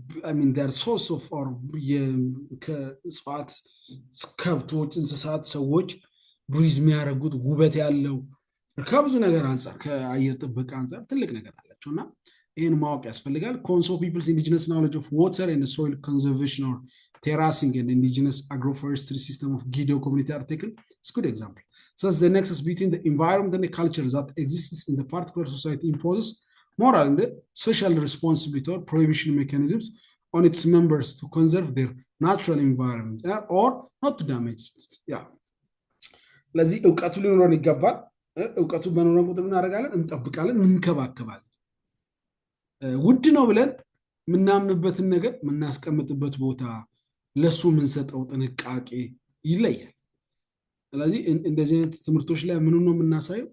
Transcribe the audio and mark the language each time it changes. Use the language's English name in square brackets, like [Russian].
[English] I mean their source of or [Amharic] ከእጽዋት ከብቶች እንስሳት ሰዎች ብሪዝ የሚያደርጉት ውበት ያለው ከብዙ ነገር አንፃር ከአየር ጥበቃ አንፃር ትልቅ ነገር አላቸውና ይሄን ማወቅ ያስፈልጋል። [English] Conso people's indigenous knowledge of water and soil conservation or terracing and indigenous agroforestry system of Gideon community are taken as good example. So the nexus between the environment and the culture that exists in the particular society imposes moral and social responsibility or prohibition mechanisms on its members to conserve their natural environment or not to damage it. Yeah. [Amharic] ለዚህ ዕውቀቱ ሊኖረን ይገባል። ዕውቀቱ በኖረን ቁጥር ምን አደርጋለን? እንጠብቃለን፣ እንከባከባለን። ውድ ነው ብለን ምናምንበትን ነገር ምናስቀምጥበት ቦታ ለሱ ምንሰጠው ጥንቃቄ ይለያል። ስለዚህ እንደዚህ አይነት ትምህርቶች ላይ ምን ነው የምናሳየው?